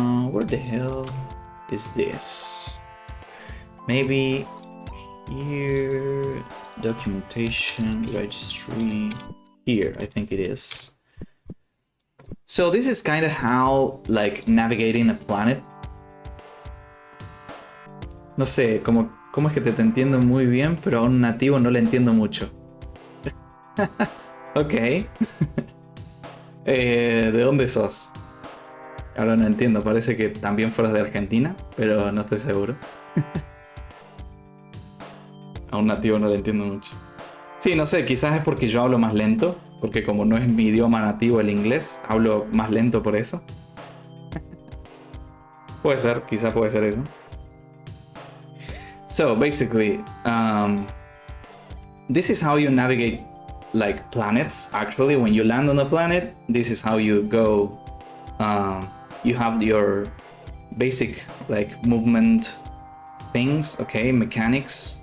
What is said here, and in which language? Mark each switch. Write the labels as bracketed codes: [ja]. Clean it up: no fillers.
[en] Where the hell is this? Maybe here, documentation, registry, here, I think it is. So this is kind of how, like, navigating a planet. [es] No sé, cómo es que te entiendo muy bien, pero a un nativo no le entiendo mucho. Ok. ¿De dónde sos? Ahora no entiendo, parece que también fueras de Argentina, pero no estoy seguro. A un nativo no le entiendo mucho. Sí, no sé, quizás es porque yo hablo más lento, porque como no es mi idioma nativo el inglés, hablo más lento por eso. Puede ser, quizás puede ser eso. [en] So basically, this is how you navigate like planets. Actually, when you land on a planet, this is how you go. You have your basic like movement things, okay, mechanics.